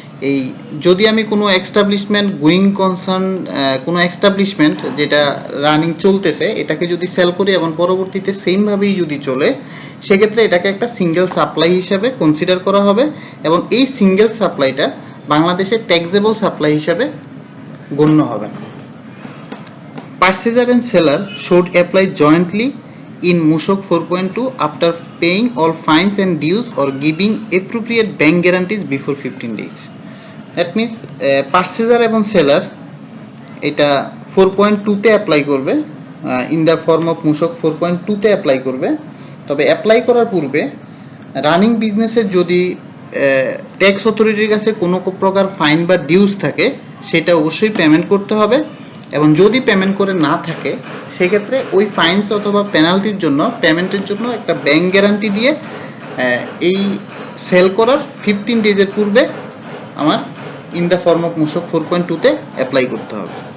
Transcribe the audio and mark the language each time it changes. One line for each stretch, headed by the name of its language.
Bangla: এই যদি আমি কোনো এস্টাবলিশমেন্ট গোয়িং কনসার্ন কোনো এস্টাবলিশমেন্ট যেটা রানিং চলতেছে এটাকে যদি সেল করি এবং পরবর্তীতে সেমভাবেই যদি চলে, সেক্ষেত্রে এটাকে একটা সিঙ্গেল সাপ্লাই হিসাবে কনসিডার করা হবে এবং এই সিঙ্গেল সাপ্লাইটা বাংলাদেশের ট্যাক্সেবল সাপ্লাই হিসাবে গণ্য হবে না।
English: Purchaser and seller should apply jointly in MUSOC 4.2 after paying all fines and dues or giving appropriate bank guarantees before 15 days. That means purchaser
Bangla: এবং seller এটা 4.2-তে অ্যাপ্লাই করবে,
English: in the form of
Bangla: MUSOC 4.2-তে apply করবে। তবে apply করার পূর্বে running বিজনেসের যদি tax অথরিটির কাছে কোনো প্রকার ফাইন বা ডিউজ থাকে সেটা অবশ্যই পেমেন্ট করতে হবে এবং যদি পেমেন্ট করে না থাকে সেক্ষেত্রে ওই ফাইনস অথবা পেনাল্টির জন্য পেমেন্টের জন্য একটা ব্যাংক গ্যারান্টি দিয়ে এই সেল করার 15 ডেজের পূর্বে আমার
English: in the form of
Bangla: MUSOC 4.2-তে apply করতে হবে।